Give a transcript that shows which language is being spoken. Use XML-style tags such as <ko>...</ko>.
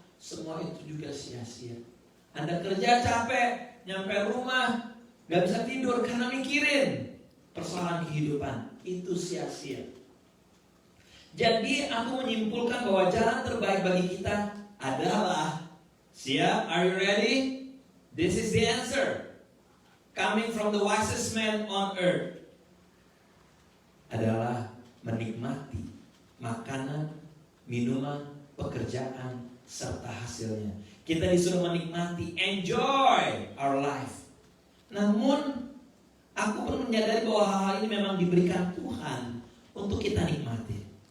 <id>Semua itu juga sia-sia. Anda kerja capek, nyampe rumah gak bisa tidur karena mikirin persoalan kehidupan. Itu sia-sia. Jadi aku menyimpulkan bahwa jalan terbaik bagi kita adalah, siap?</id> <en>Are you ready? This is the answer. Coming from the wisest man on earth.</en> <id>adalah menikmati makanan, minuman, pekerjaan, serta hasilnya. Kita disuruh menikmati,</id> <en>enjoy our life.</en> <id>Namun, aku pun menyadari bahwa hal ini memang diberikan Tuhan untuk kita nikmati.</id>